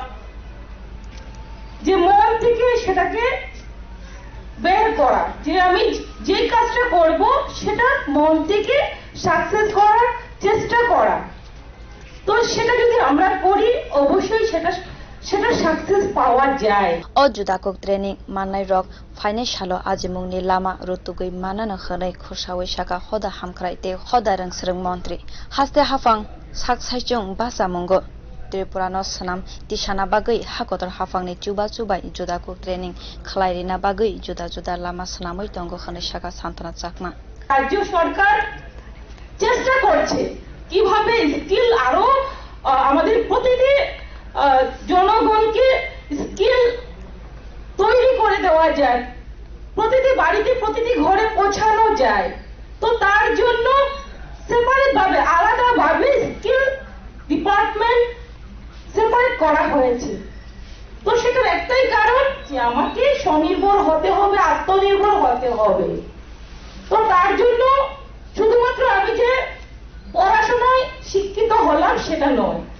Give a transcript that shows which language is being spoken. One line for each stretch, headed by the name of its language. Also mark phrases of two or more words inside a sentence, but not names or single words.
Bangla: যে মন থেকে সেটাকে বের করা যে আমি যে কাজটা করব সেটা মন থেকে সাকসেস করার চেষ্টা করা তো সেটা যদি আমরা করি অবশ্যই সেটা সাকসেস পাওয়া যায়
Kok Borok: o Juda Cook training manai rok financial ajimungni lama rutugui manana khanai khosawai saka hoda hamkrai te hoda rangsrang mantri haste hafang saksaichung basamungo Tripura no sanam tisana bagui hakotor hafangni chuba Juda Cook training khlairina bagui juda lama sanamoi tongo khanai saka Shantana Chakma
Bangla: রাজ্য সরকার চেষ্টা করছে কিভাবে স্কিল আরো আমাদের প্রতিটি জনগণকে স্কিল তৈরি করে দেওয়া যায় প্রতিটি বাড়িতে প্রতিটি ঘরে পৌঁছানো যায় তো তার জন্য সেপারেট ভাবে আলাদা ভাবে
English: skill department
Bangla: সেপারেট করা হয়েছে তো সেটার একটাই কারণ যে আমাকে স্বনির্ভর হতে হবে আত্মনির্ভর হতে হবে তো তার জন্য শুধুমাত্র আমি যে পড়াশোনায় শিক্ষিত হলাম সেটা নয়